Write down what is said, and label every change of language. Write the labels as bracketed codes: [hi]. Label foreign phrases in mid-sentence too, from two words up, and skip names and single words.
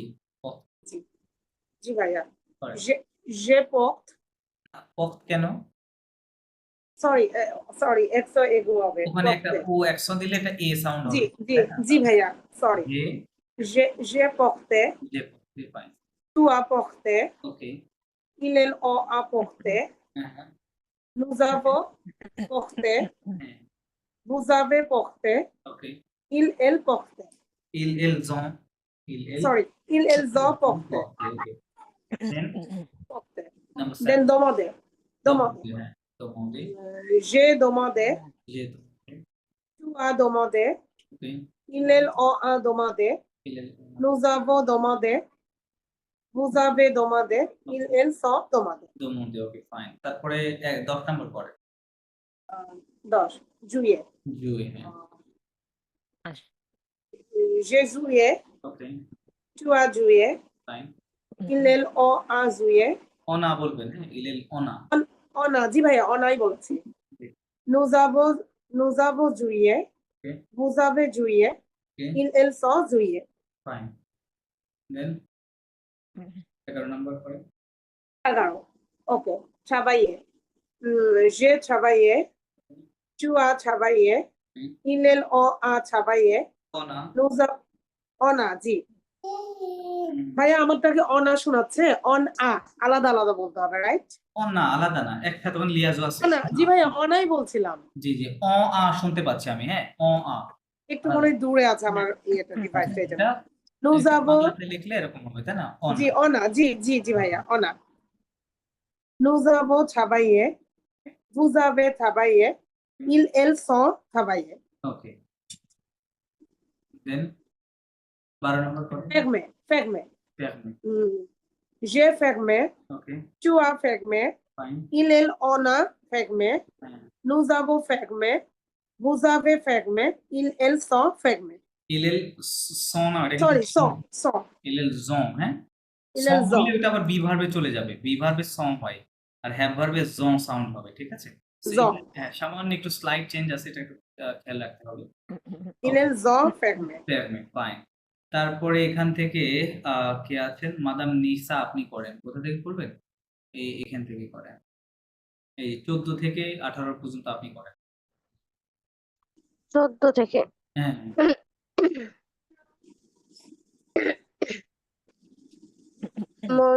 [bn] জি ভাইয়া। করেন। যে পোক্ত, পক্ত কেন? সরি এক্সো এগো হবে। ওখানে একটা ও অ্যাকশন দিলে এটা এ সাউন্ড হবে। জি জি জি ভাইয়া, সরি। যে পোক্তে, যে পক্তে, ফাইন। [fr] tu as porté, [bn] ওকে, [fr] ils ont apporté, [bn] হ্যাঁ হ্যাঁ, [fr] nous avons porté, [bn] হ্যাঁ, [fr] vous avez porté, [bn] ওকে। [fr] elles portaient. ils ont Sorry, ils ont porté. [en] ওকে, Then [fr] Forte. [en] number Then 7. [fr] demandé. Demandé. হ্যাঁ, demandé. J'ai demandé. J'ai demandé. Tu as demandé. [en] Okay. [fr] Ils ont demandé. Il est Nous avons demandé. Vous avez demandé. Ils sont demandé. [en] demandé. Okay, fine. [bn] তারপরে 10 নম্বর পরে 10. [fr] Juillet. juillet. হ্যাঁ। J'ai joué. [en] Okay, [fr] Tu as joué. [en] fine. [fr] Ils ont joué. [bn] অনা বলবেন, হ্যাঁ, [fr] il elle on a. On a [bn] জি ভাইয়া অনাই বলেছি। [en] Okay. [fr] Nous avons joué. [en] Okay. [fr] Vous avez joué. [en] Okay, [fr] Ils sont joué. [en] fine. Then [bn] 11 নম্বর পরে 11. [fr] OK. Travailler. J'ai travaillé. Tu as travaillé. Ils ont travaillé. on a. On a [bn] জি ভাইয়া আমারটাকে অনা শোনাচ্ছে [fr] on a [bn] আলাদা আলাদা বলতে হবে রাইট অনা আলাদা না, একটা তখন লিয়াজও আছে। না জি ভাইয়া অনাই বলছিলাম জি জি, আ শুনতে পাচ্ছি আমি, হ্যাঁ, আ। একটু মনে হয় দূরে আছে আমার ইয়েটা ডিভাইসটা এটা এটা [fr] Nous avons [bn] বাংলাতে লিখলে এরকম হবে, তাই না? [fr] on a. জি অনা [bn] জি ভাইয়া [fr] অনা Nous avons travaillé. Vous avez travaillé. Elles sont travaillé. [en] Okay. Then [bn] 12 নম্বর পরে [fr] Fermé. fermé. J'ai fermé. [bn] ওকে, [fr] Tu as fermé. [bn] ফাইন। [fr] Ils on a fermé. Nous avons fermé. Vous avez fermé. Elles sont fermées. elles sont [bn] না, এটা [en] Sorry, [bn] কিন্তু [fr] sont. elles ont, [bn] হ্যাঁ। ইলেল সং জং। বললে ওটা আবার [en] be verb [bn] চলে যাবে, [en] be verb [bn] সং হয় আর [en] have verb [bn] জং সাউন্ড হবে, ঠিক আছে? [en] So, [bn] জং। হ্যাঁ, সামান্য একটু স্লাইড চেঞ্জ আছে, এটা একটু খেয়াল রাখতে হবে। [fr] Elles sont fermées. [bn] ফেয়ারমে, ফাইন। তারপরে এখান থেকে কে আছেন? মাদাম নিসা, আপনি করেন। কোথা থেকে করবেন? এখান থেকে করেন। এই 14 থেকে 18 পর্যন্ত আপনি করেন। 14 থেকে হ্যাঁ, মন